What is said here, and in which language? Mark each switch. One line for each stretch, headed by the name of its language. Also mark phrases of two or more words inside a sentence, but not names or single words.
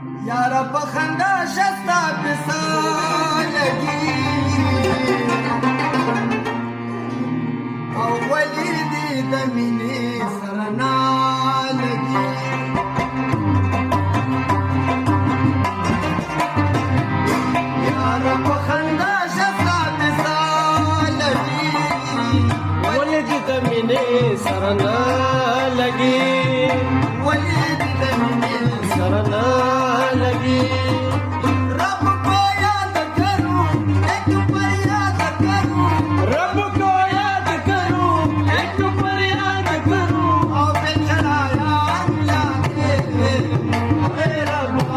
Pashto: یار په خندا شستا پسا لګي او ولې دې د مینې سره نه لګي یار په خندا شستا پسا لګي ولې دې د مینې سره نه لګي ولې دې د مینې سره نه لګي
Urdu: رب کو یاد کروں ایک پر یاد کروں رب کو یاد کروں ایک پر یاد کروں او بیچارا اللہ کے اے رب